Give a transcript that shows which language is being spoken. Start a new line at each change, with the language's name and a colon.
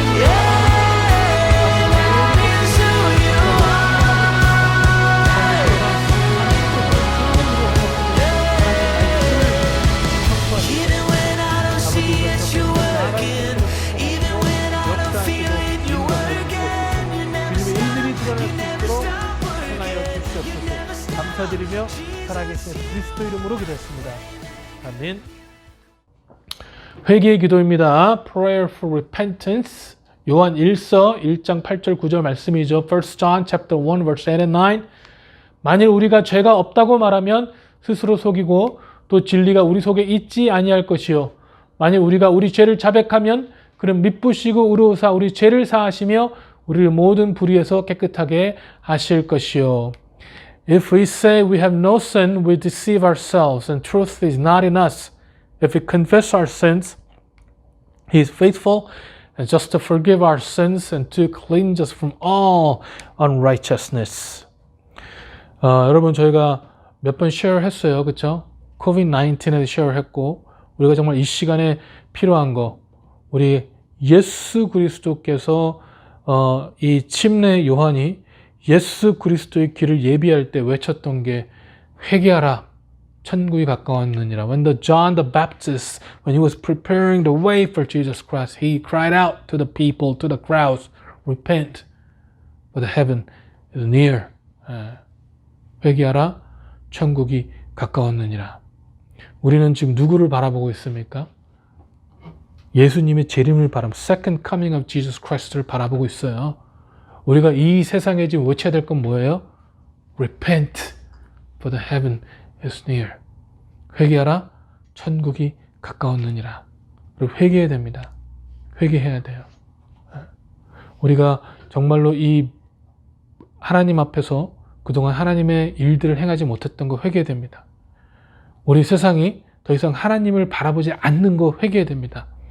English: Yeah, that is who you are. Even when I don't see it, you're working. Even when I don't feel it, you're working. You never stop. You never stop working. You never stop.
Korean: 감사드리며 살아계신 그리스도 이름으로 기도했습니다. 아멘. 회개의 기도입니다.
English: Prayer for repentance.
Korean: 요한 1서 1장 8절 9절 말씀이죠.
English: 1 John chapter 1 verse 8 and 9.
Korean: 만일 우리가 죄가 없다고 말하면 스스로 속이고 또 진리가 우리 속에 있지 아니할 것이요. 만일 우리가 우리 죄를 자백하면 그는 믿으시고 의로우사 우리 죄를 사하시며 우리를 모든 불의에서 깨끗하게 하실 것이요.
English: If we say we have no sin, we deceive ourselves, and truth is not in us. If we confess our sins, He is faithful and just to forgive our sins and to cleanse us from all unrighteousness.
Korean: 여러분 저희가 몇 번 쉐어했어요, 그렇죠? COVID-19에 쉐어했고 우리가 정말 이 시간에 필요한 거, 우리 예수 그리스도께서 이 침례 요한이 예수 그리스도의 길을 예비할 때 외쳤던 게 회개하라, 천국이 가까웠느니라.
English: When John the Baptist, when he was preparing the way for Jesus Christ, he cried out to the people, to the crowds, repent, for the heaven is near.
Korean: 회개하라, 천국이 가까웠느니라. 우리는 지금 누구를 바라보고 있습니까? 예수님의 재림을 바라보고
English: Second Coming of Jesus Christ
Korean: 를 바라보고 있어요. 우리가 이 세상에 지금 외쳐야 될 건 뭐예요?
English: Repent, for the heaven is near.
Korean: 회개하라, 천국이 가까웠느니라. 그리고 회개해야 됩니다. 회개해야 돼요. 우리가 정말로 이 하나님 앞에서 그동안 하나님의 일들을 행하지 못했던 거 회개해야 됩니다. 우리 세상이 더 이상 하나님을 바라보지 않는 거 회개해야 됩니다.